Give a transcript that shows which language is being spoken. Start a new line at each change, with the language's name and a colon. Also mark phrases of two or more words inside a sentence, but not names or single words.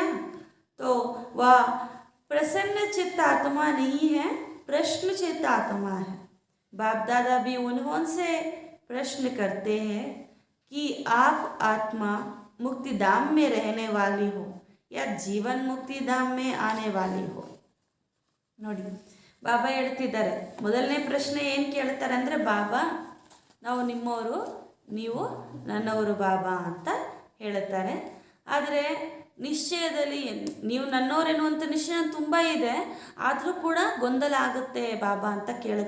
Hindi: तो वह प्रसन्नचित्त आत्मा नहीं है, प्रश्नचित्त आत्मा है. बाप दादा भी उन्होंने प्रश्न करते हैं कि आप आत्मा मुक्ति धाम में रहने वाली हो या जीवन मुक्ति धाम में आने वाली हो.
Kannada: ನೋಡಿ ಬಾಬಾ ಹೇಳ್ತಿದ್ದಾರೆ, ಮೊದಲನೇ ಪ್ರಶ್ನೆ ಏನು ಕೇಳ್ತಾರೆ ಅಂದರೆ, ಬಾಬಾ ನಾವು ನಿಮ್ಮವರು, ನೀವು ನನ್ನವರು ಬಾಬಾ ಅಂತ ಹೇಳುತ್ತಾರೆ. ಆದರೆ ನಿಶ್ಚಯದಲ್ಲಿ ನೀವು ನನ್ನವರೆನ್ನುವಂಥ ನಿಶ್ಚಯ ತುಂಬ ಇದೆ, ಆದರೂ ಕೂಡ ಗೊಂದಲ ಆಗುತ್ತೆ ಬಾಬಾ ಅಂತ ಕೇಳಿದೆ.